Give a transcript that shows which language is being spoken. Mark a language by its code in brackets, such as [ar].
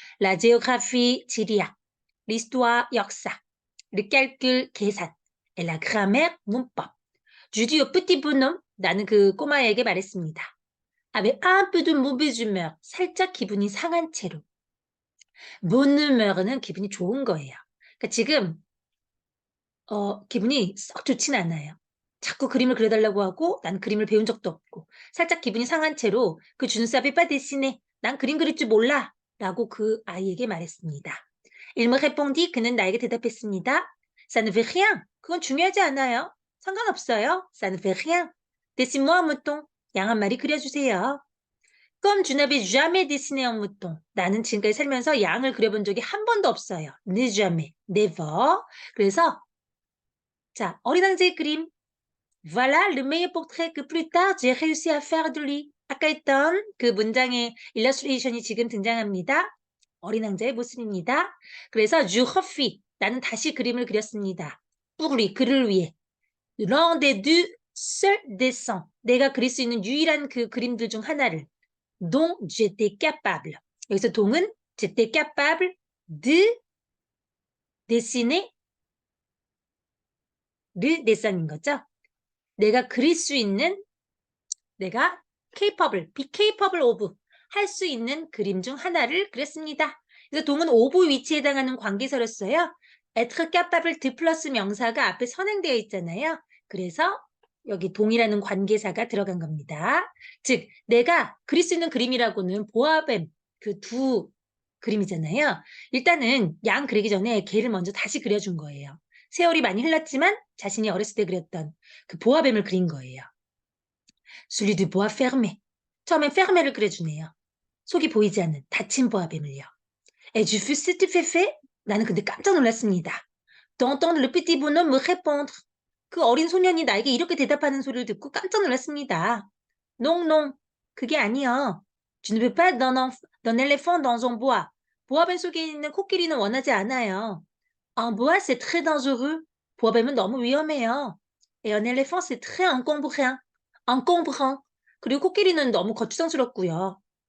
[fr] la géographie 지리학, l'histoire 역사, le calcul 계산, et la grammaire 문법. je dis au petit bonhomme [ko] 나는 그 꼬마에게 말했습니다. [fr] avec un peu de mauvaise humeur [ko] 살짝 기분이 상한 채로. bonne humeur는 기분이 좋은 거예요. 그러니까 지금 기분이 썩 좋진 않아요. 자꾸 그림을 그려달라고 하고 난 그림을 배운 적도 없고 살짝 기분이 상한 채로 그 [fr] je ne savais pas dessiner [ko] 난 그림 그릴 줄 몰라 라고 그 아이에게 말했습니다. [fr] Il me répondit [ko] 그는 나에게 대답했습니다. [fr] Ça ne fait rien [ko] 그건 중요하지 않아요. 상관없어요. [fr] Ça ne fait rien. Dessine-moi un mouton [ko] 양 한 마리 그려주세요. [fr] Comme tu n'avais jamais dessiné un mouton [ko] 나는 지금까지 살면서 양을 그려본 적이 한 번도 없어요. [fr] Ne jamais, never. [ko] 그래서 자, 어린 왕자의 그림. [fr] Voilà le meilleur portrait que plus tard j'ai réussi à faire de lui. [ko] 아까 했던 그 문장의 일러스트레이션이 지금 등장합니다. 어린 왕자의 모습입니다. [fr] 그래서 je refis. [ko] 나는 다시 그림을 그렸습니다. [fr] pour lui, [ko] 그를 위해. [fr] l'un des deux seuls dessins. [ko] 내가 그릴 수 있는 유일한 그 그림들 중 하나를. [fr] dont j'étais capable. 여기서 동은 j'étais capable de dessiner le dessin인 거죠. [ko] 내가 그릴 수 있는 내가 capable, be capable of 할 수 있는 그림 중 하나를 그렸습니다. 그래서 동은 of 위치에 해당하는 관계사를 써요. être capable de 플러스 명사가 앞에 선행되어 있잖아요. 그래서 여기 동이라는 관계사가 들어간 겁니다. 즉 내가 그릴 수 있는 그림이라고는 보아뱀 그 두 그림이잖아요. 일단은 양 그리기 전에 걔를 먼저 다시 그려준 거예요. 세월이 많이 흘렀지만 자신이 어렸을 때 그렸던 그 보아뱀을 그린 거예요. [fr] celui du bois fermé. [ko] 처음엔 fermé를 그려주네요. 속이 보이지 않는 닫힌 보아뱀을요. [fr] Et je fus stupéfait. [ko] 나는 근데 깜짝 놀랐습니다. [fr] d'entendre le petit bonhomme me répondre. [ko] 그 어린 소년이 나에게 이렇게 대답하는 소리를 듣고 깜짝 놀랐습니다. [fr] Non, non. [ko] 그게 아니요. [fr] Tu ne veux pas d'un éléphant dans un bois. [ko] 보아뱀 속에 있는 코끼리는 원하지 않아요. [fr] Un bois, c'est très dangereux. [ko] 보아뱀은 너무 위험해요. [fr] Et un éléphant, c'est très encombrant. [ko] 그리고 코끼리는 너무 거추장스럽고요.